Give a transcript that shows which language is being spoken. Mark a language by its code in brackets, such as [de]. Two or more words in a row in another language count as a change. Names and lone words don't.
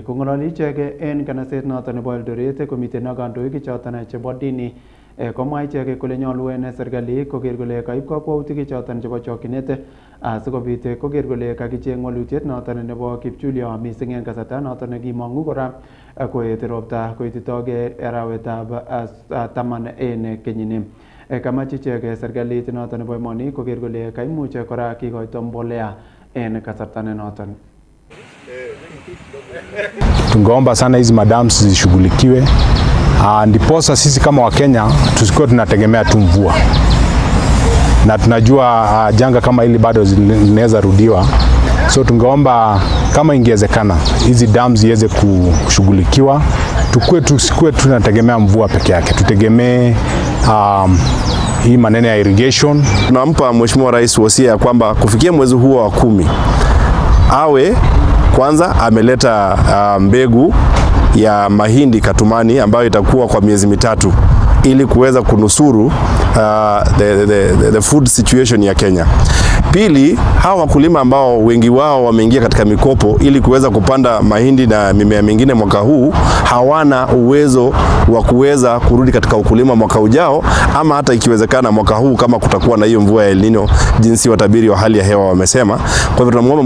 [kln] Kong'ololi ichek en kanaset noton nebo Eldoret komiten ak kandoik choton chebo dini komwa ichek kole nyolu en serikali koker kole kaib kakwautik choton chebo chokyinet asikobit koker kole kakicheng walutiet noton nebo kipchulyo mising en kasarta noton nekimong'u kora koet ropta koititogei arawetab taman en kenyini. Kamach ichek serikalit noton nebo emoni koker kole kaimuch kora kikoito mbolea en kasarta nenoton. [sw] Tungeomba sana hizi madams zishughulikiwe, ndiposa sisi kama Wakenya tusikuwe tunategemea tu mvua, na tunajua janga kama hili bado linaweza rudiwa. So tungeomba kama ingewezekana hizi dams ziweze kushughulikiwa, tusikuwe tunategemea mvua peke yake, tutegemee hii maneno ya irrigation. Tunampa Mheshimiwa Rais wasia ya kwamba kufikia mwezi huo wa 10 awe kwanza ameleta mbegu ya mahindi katumani ambayo itakuwa kwa miezi 3 ili kuweza kunusuru [en] the food situation [sw] ya Kenya. Pili, hawa wakulima ambao wengi wao wameingia katika mikopo ili kuweza kupanda mahindi na mimea mingine mwaka huu, hawana uwezo wa kuweza kurudi katika ukulima mwaka ujao, ama hata ikiwezekana mwaka huu kama kutakuwa na hiyo mvua ya El Nino jinsi watabiri wa hali ya hewa wamesema.